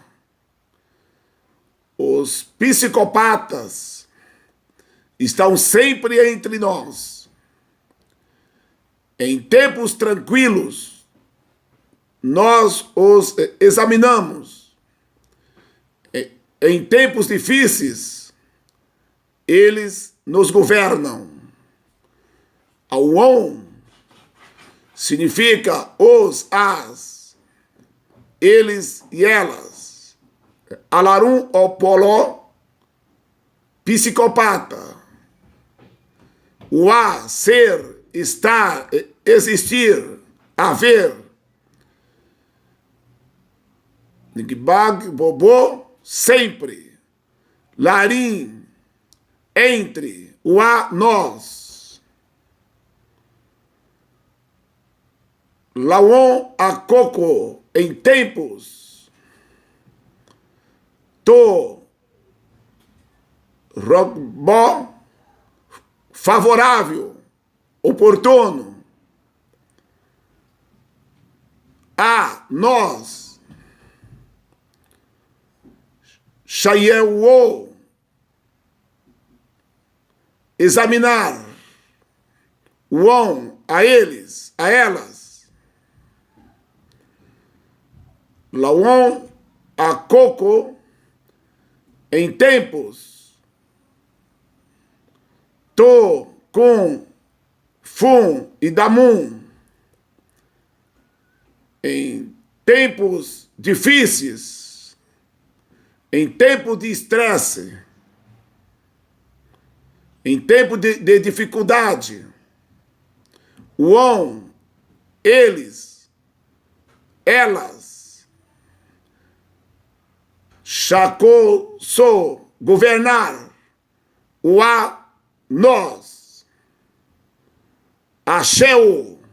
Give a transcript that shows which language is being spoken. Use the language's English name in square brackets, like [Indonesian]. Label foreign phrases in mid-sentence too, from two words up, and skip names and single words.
[Portuguese] Os psicopatas estão sempre entre nós. Em tempos tranquilos, nós os examinamos. Em tempos difíceis, eles nos governam. Àwọn significa os, as, eles e elas. [Yoruba] Alárùn ọpọlọ, [Portuguese] psicopata. O a, ser, estar, existir, haver. [Yoruba] Nígbà gbogbo, sempre. Láàrin, [Portuguese] entre, o a, nós. [Yoruba] Lọ́wọ́ àkókò, [Portuguese] em tempos. [Yoruba] Tó rọgbọ, [Portuguese] favorável, oportuno. A nós ṣàyẹ̀wò, examinar. Wọn, a eles, a elas. [Yoruba] Lọ́wọ́ àkókò, [Portuguese] em tempos, tô com fum e damun. Em tempos difíceis, em tempo de estresse, em tempo de dificuldade, wọn, eles, elas, ṣàkóso, governar, o a, nós, axéu,